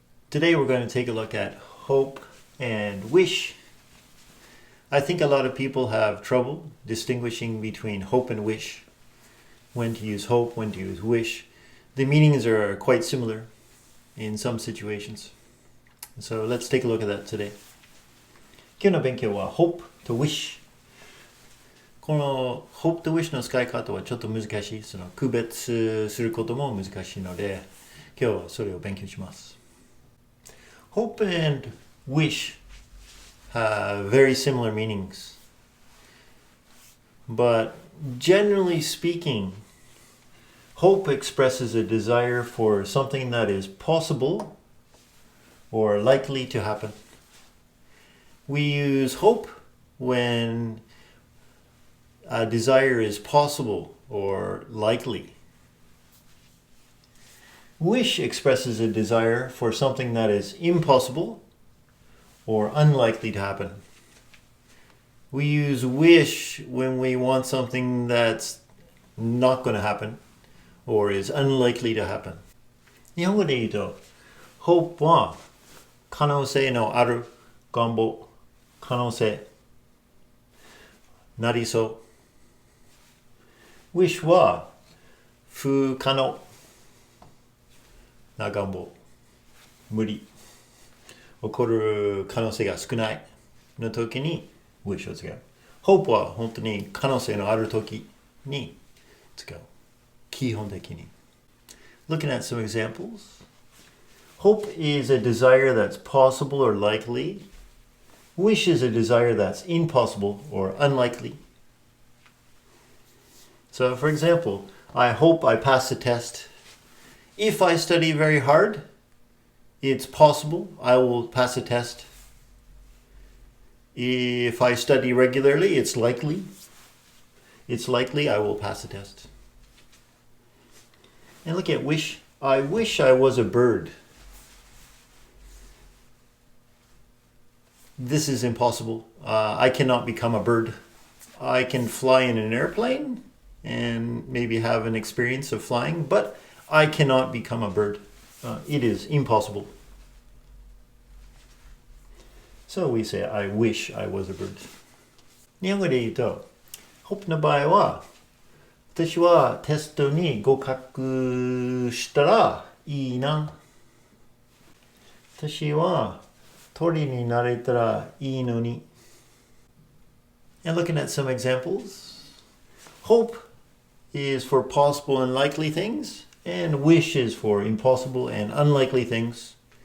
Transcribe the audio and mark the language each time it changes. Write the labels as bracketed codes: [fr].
[en] Today we're going to take a look at hope and wish. I think a lot of people have trouble distinguishing between hope and wish. When to use hope, when to use wish. The meanings are quite similar in some situations. So let's take a look at that today. [ja] 今日の勉強は hope と wish。この hope と wish の使い方はちょっと難しい。その区別することも難しいので、今日はそれを勉強します。 [en] Hope and wish have very similar meanings. But generally speaking, hope expresses a desire for something that is possible or likely to happen. We use hope when a desire is possible or likely. Wish expresses a desire for something that is impossible or unlikely to happen. We use wish when we want something that's not going to happen or is unlikely to happen. [ja] 日本語で言うと、hope は可能性のある願望、可能性、なりそう。 wish は不可能な願望、無理、起こる可能性が少ないの時に wish を使う。 hope は本当に可能性のある時に使う。基本的に。 [en] Looking at some examples. Hope is a desire that's possible or likely. Wish is a desire that's impossible or unlikely. So for example, I hope I pass the test. If I study very hard, it's possible I will pass a test. If I study regularly, it's likely I will pass a test. And look at wish. I wish I was a bird. This is impossible. I cannot become a bird. I can fly in an airplane and maybe have an experience of flying, but I cannot become a bird. It is impossible. So we say, I wish I was a bird. [ja] 日本語で言うと、hope の場合は、私はテストに合格したらいいな。私は鳥になれたらいいのに。 [en] And looking at some examples, hope is for possible and likely things, and wish is for impossible and unlikely things.